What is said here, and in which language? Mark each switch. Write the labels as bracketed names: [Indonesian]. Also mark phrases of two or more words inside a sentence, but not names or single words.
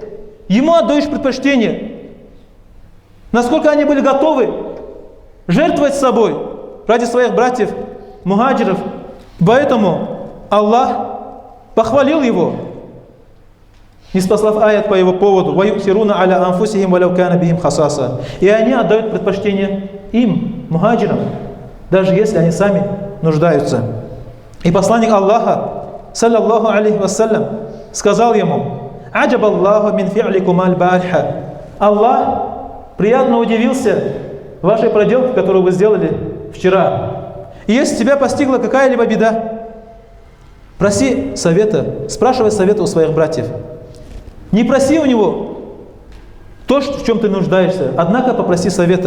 [Russian] Ему отдаешь предпочтение. Насколько они были готовы жертвовать собой ради своих братьев, мухаджиров. Поэтому Аллах похвалил его, ниспослав аят по его поводу: [Arabic] وَيُؤْثِرُونَ عَلَىٰ أَنفُسِهِمْ وَلَوْ كَانَ بِهِمْ خَصَاصَةٌ. [Russian] И они отдают предпочтение им, мухаджирам, даже если они сами нуждаются. И посланник Аллаха, [Arabic] صلى الله عليه وسلم, [Russian] сказал ему: [Arabic] «عجب الله من فعلكم البارحة». [Russian] Аллах приятно удивился вашей проделке, которую вы сделали вчера. И если тебя постигла какая-либо беда, проси совета, спрашивай совета у своих братьев. Не проси у него то, в чем ты нуждаешься, однако попроси совета.